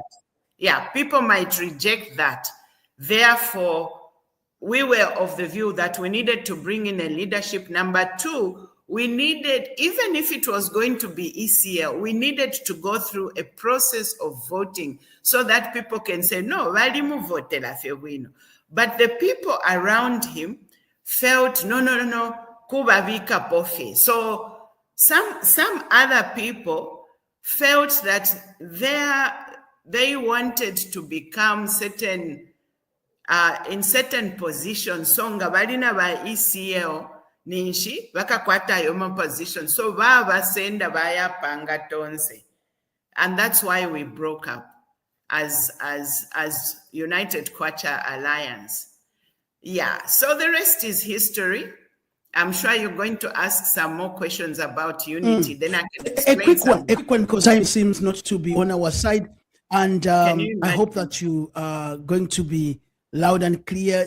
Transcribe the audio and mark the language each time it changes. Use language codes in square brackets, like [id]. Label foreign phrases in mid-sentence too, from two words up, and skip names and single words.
[en] Yeah, people might reject that. Therefore, we were of the view that we needed to bring in a leadership. Number two, we needed, even if it was going to be ECL, we needed to go through a process of voting so that people can say, no, but the people around him felt, [bem] no, kuba vika pofe. [en] So some other people felt that they wanted to become certain, in certain positions. [bem] So ngabalina ba ECL ninshi bakakwata yoma position. So baba senda baya panga tonse. [en] And that's why we broke up as United Kwacha Alliance. Yeah, so the rest is history. I'm sure you're going to ask some more questions about unity. Then I can explain a quick one, because time seems not to be on our side. And I hope that you are going to be loud and clear.